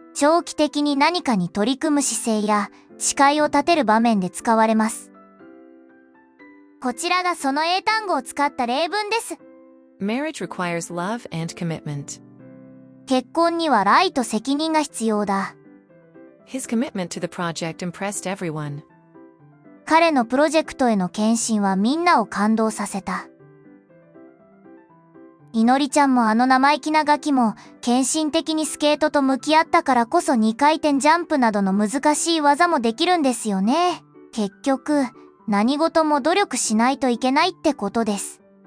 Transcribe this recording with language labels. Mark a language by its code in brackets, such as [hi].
[ja] 長期的に何かに取り組む姿勢や誓いを立てる場面で使われます。こちらがその英単語を使った例文です。 [en] Marriage requires love and commitment. [ja] 結婚には愛と責任が必要だ。 [en] His commitment to the project impressed everyone. [ja] 彼のプロジェクトへの献身はみんなを感動させた。いのりちゃんもあの生意気なガキも献身的にスケートと向き合ったからこそ2回転ジャンプなどの難しい技もできるんですよね。結局、何事も努力しないといけないってことです。